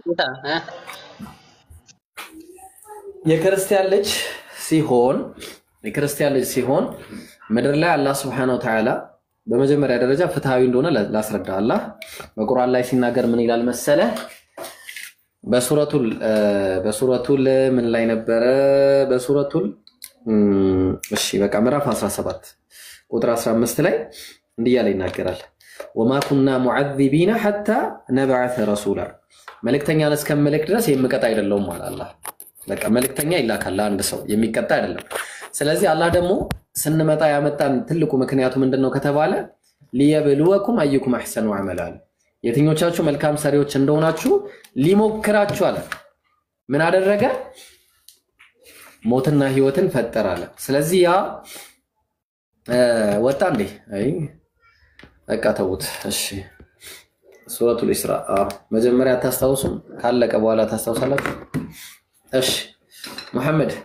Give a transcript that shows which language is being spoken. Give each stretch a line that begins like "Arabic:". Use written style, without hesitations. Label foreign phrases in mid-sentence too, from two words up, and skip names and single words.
Amharic: የክርስቲያን ልጅ ሲሆን ምድር ላይ አላህ
Arabic: سبحانه وتعالى
Amharic: በመጀመሪያ ደረጃ ፍትሃዊ እንደሆነ ላስረዳ አላህ በቁርአን ላይ ሲናገር ምን ይላል መሰለ በሱረቱል ምን ላይ ነበረ በሱረቱል እሺ በቃ ምዕራፍ 17 ቁጥር 15 ላይ እንዲህ ያለ ይናገራል
Arabic: وما كنا معذبين حتى نبعث رسولا
Amharic: መልእክተኛን እስከመልክ ድረስ የሚቀጣ አይደለም ማለት አላህ በቃ መልእክተኛ ይላካል አንድ ሰው የሚቀጣ አይደለም ስለዚህ አላህ ደግሞ ስንመጣ ያመጣን ትልቁ ምክንያቱ ምንድነው ከተባለ
Arabic: ليبلوكم ايكم احسن عملا
Amharic: የትኞቻችሁ መልካም ሰሪዎች እንደሆናችሁ ሊሞክራችሁ አለ ምን አደረገ ሞትና ህይወትን ፈጠራለ ስለዚህ ያ ወጣ እንዴ አይ በቃ ተውት እሺ ሱረቱል ኢስራ መጀመሪያ ታስታውሱም ካለቀ በኋላ ታስታውሳላችሁ እሺ መሐመድ